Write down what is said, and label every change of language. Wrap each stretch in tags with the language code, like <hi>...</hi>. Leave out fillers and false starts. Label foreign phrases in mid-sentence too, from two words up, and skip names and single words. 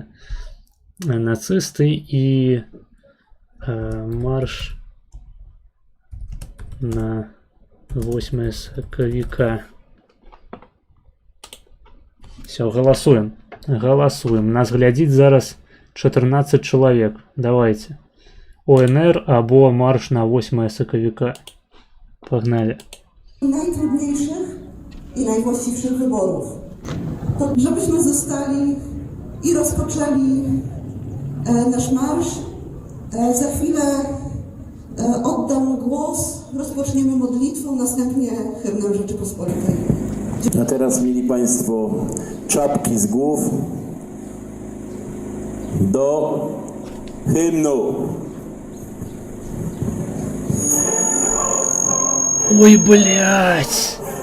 <be>Нацисты і марш на 8 сакавіка. Все, галасуем. Нас глядзіць зараз 14 чалавек.</be> <ru>Давайте.</ru> <be>ОНР або марш на 8 сакавіка.</be> <ru>Погнали.</ru> <pl>Najtrudniejszych i najwłaściwszych wyborów. To żebyśmy zostali i rozpoczęli nasz marsz. Za chwilę oddam głos, rozpoczniemy modlitwą, następnie hymnem Rzeczypospolitej. A teraz mieli Państwo czapki z głów do hymnu.</pl> <ru>Ой, блядь!</ru>